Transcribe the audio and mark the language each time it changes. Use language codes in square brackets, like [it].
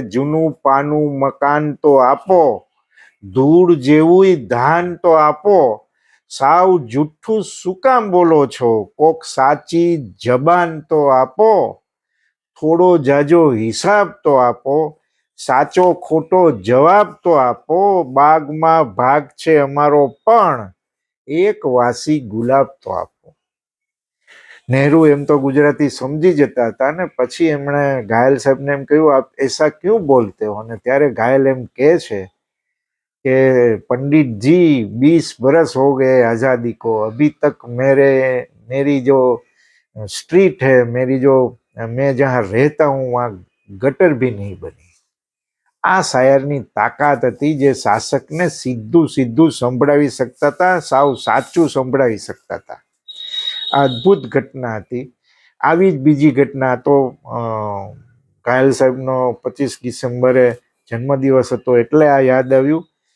[gu] જૂનું પાનું મકાન તો આપો, ધૂળ જેવું ધાન તો આપો, સાવ જુઠ્ઠું શું કામ બોલો છો, કોક સાચી જબાન તો આપો, થોડો જાજો હિસાબ તો આપો, સાચો ખોટો જવાબ તો આપો, બાગમાં ભાગ છે અમારો પણ એક વાસી ગુલાબ તો આપો. નહેરુ એમ તો ગુજરાતી સમજી જતા હતા ને પછી એમણે ઘાયલ સાહેબને એમ કહ્યું, [hi] આપ એસા ક્યું બોલતે હો? [gu] અને ત્યારે ઘાયલ એમ કહે છે કે [hi] पंडित जी 20 बरस हो गए आज़ादी को, अभी तक मेरी जो स्ट्रीट है, मेरी जो मैं जहाँ रहता हूँ वहाँ गटर भी नहीं बनी. [gu] આ શાયરની તાકાત હતી, જે શાસકને સીધું સીધું સંભળાવી શકતા હતા, સાવ સાચું સંભળાવી શકતા હતા. આ અદ્ભુત ઘટના હતી. આવી જ બીજી ઘટના તો ઘાયલ સાહેબનો 25 ડિસેમ્બરે જન્મદિવસ હતો એટલે આ યાદ આવ્યું.